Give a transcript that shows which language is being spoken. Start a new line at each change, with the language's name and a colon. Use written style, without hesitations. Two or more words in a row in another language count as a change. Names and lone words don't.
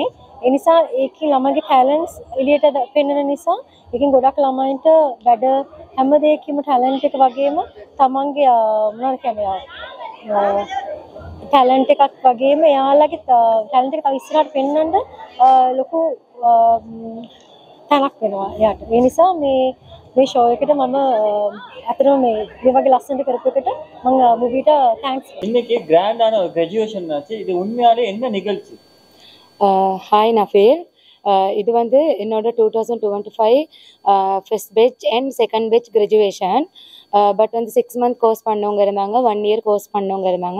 Sinhala: ඒ නිසා ඒකේ ළමයිගේ ටැලන්ට්ස් එළියට පෙන්වන නිසා ඒකෙන් ගොඩක් ළමයින්ට වැඩ හැම දෙයකම ටැලන්ට් එක වගේම තමන්ගේ මොනවද කියන්නේ ටැලන්ට් එකක් වගේම එයාලගේ ටැලන්ට් එක තව ඉස්සරහට පෙන්වන්න ලොකු තැනක් වෙනවා එයාට. ඒ නිසා මේ ෂෝ එකට මම අතරම මේ වගේ ලස්සනට කරපු එකට මම මුවිට තෑන්ක්ස්.
Tamil: இன்னைக்கு கிராண்டான ஒரு கிராஜுவேஷன் ஆச்சு. இது உண்மையாலே என்ன நிகழ்ச்சி? ஹாய் நஃபீல். இது வந்து என்னோட 2025
English: first batch and second batch graduation.
Tamil: பட் வந்து 6
English: month course
Tamil: பண்ணவங்க இருந்தாங்க, 1
English: year course
Tamil: பண்ணவங்க இருந்தாங்க.